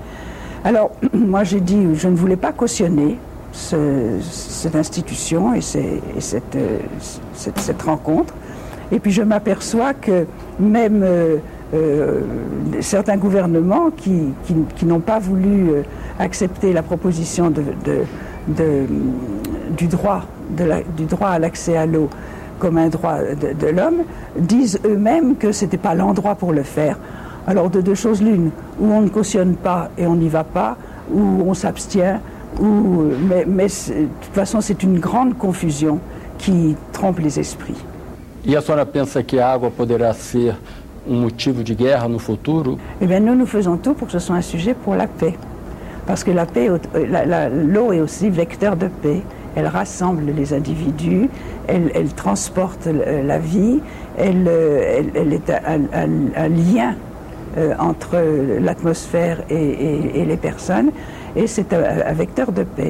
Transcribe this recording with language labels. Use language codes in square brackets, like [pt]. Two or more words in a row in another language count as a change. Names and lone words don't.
[fr] Alors moi j'ai dit, je ne voulais pas cautionner cette institution et cette rencontre, et puis je m'aperçois que même certains gouvernements qui n'ont pas voulu accepter la proposition du droit à l'accès à l'eau comme un droit de l'homme, disent eux-mêmes que ce n'était pas l'endroit pour le faire. Alors de deux choses l'une, ou on ne cautionne pas et on n'y va pas, ou on s'abstient, mais de toute façon c'est une grande confusion qui trompe les esprits. [pt] E a senhora pensa que a água poderá ser motivo de guerra no futuro? [fr] Eh bien, nous faisons tout pour que ce soit un sujet pour la paix. Parce que l'eau est aussi vecteur de paix. Elle rassemble les individus, elle transporte la vie, elle est un lien entre l'atmosphère et les personnes, et c'est un vecteur de paix.